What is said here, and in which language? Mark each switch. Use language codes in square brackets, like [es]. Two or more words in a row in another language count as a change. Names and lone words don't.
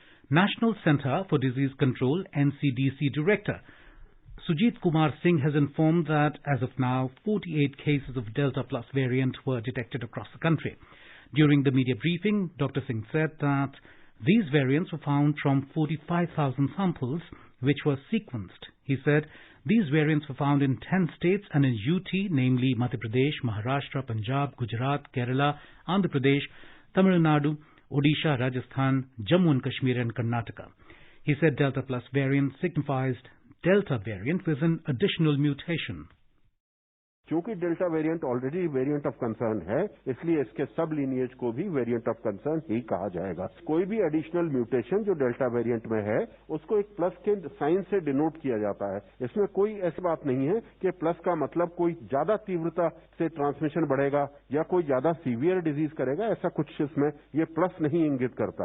[en] National Centre for Disease Control NCDC Director Sujit Kumar Singh has informed that as of now 48 cases of Delta Plus variant were detected across the country. During the media briefing, Dr. Singh said that these variants were found from 45,000 samples which were sequenced. He said these variants were found in 10 states and in UT, namely Madhya Pradesh, Maharashtra, Punjab, Gujarat, Kerala, Andhra Pradesh, Tamil Nadu, Odisha, Rajasthan, Jammu and Kashmir and Karnataka. He said Delta Plus variant signifies Delta variant with an additional mutation. [hi] क्योंकि [en] Delta variant already variant of concern [hi] है, इसलिए इसके [en] sub lineage [hi] को भी [en] variant of concern [hi] ही कहा जाएगा। कोई भी [en] additional mutation [hi] जो [en] Delta variant [hi] में है, उसको एक प्लस के साइन से डिनोट किया जाता है। इसमें कोई ऐसी बात नहीं है कि प्लस का मतलब कोई ज्यादा तीव्रता से ट्रांसमिशन बढ़ेगा या कोई ज्यादा [en] severe disease [hi] करेगा, ऐसा कुछ इसमें ये प्लस नहीं इंगित करता।